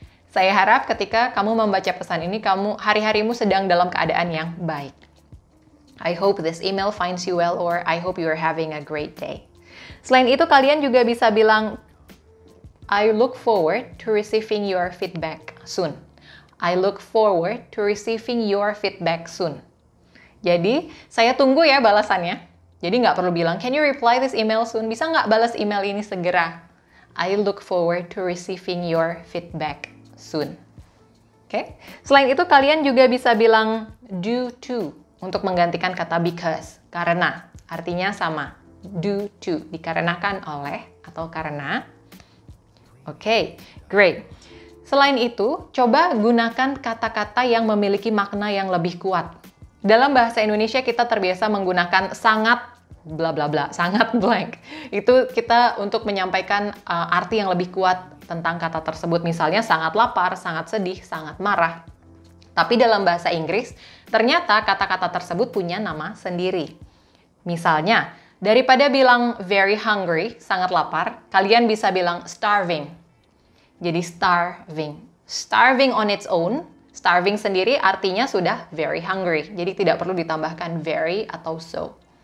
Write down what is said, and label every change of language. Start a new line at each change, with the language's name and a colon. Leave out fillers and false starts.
Indonesian: Saya harap ketika kamu membaca pesan ini, hari-harimu sedang dalam keadaan yang baik.
English: I hope this email finds you well, or I hope you are having a great day.
Indonesian: Selain itu, kalian juga bisa bilang,
English: I look forward to receiving your feedback soon. I look forward to receiving your feedback soon.
Indonesian: Jadi, saya tunggu ya balasannya. Jadi nggak perlu bilang,
English: can you reply this email soon?
Indonesian: Bisa nggak balas email ini segera?
English: I look forward to receiving your feedback soon.
Indonesian: Oke? Selain itu, kalian juga bisa bilang due to. Untuk menggantikan kata because, karena, artinya sama, due to, dikarenakan oleh, atau karena.
English: Oke, great.
Indonesian: Selain itu, coba gunakan kata-kata yang memiliki makna yang lebih kuat. Dalam bahasa Indonesia kita terbiasa menggunakan sangat bla bla bla, sangat blank. Itu kita untuk menyampaikan arti yang lebih kuat tentang kata tersebut. Misalnya sangat lapar, sangat sedih, sangat marah. Tapi dalam bahasa Inggris, ternyata kata-kata tersebut punya nama sendiri. Misalnya, daripada bilang
English: very hungry,
Indonesian: sangat lapar, kalian bisa bilang starving. Jadi starving.
English: Starving on its own, starving
Indonesian: sendiri artinya sudah
English: very hungry.
Indonesian: Jadi tidak perlu ditambahkan very atau so.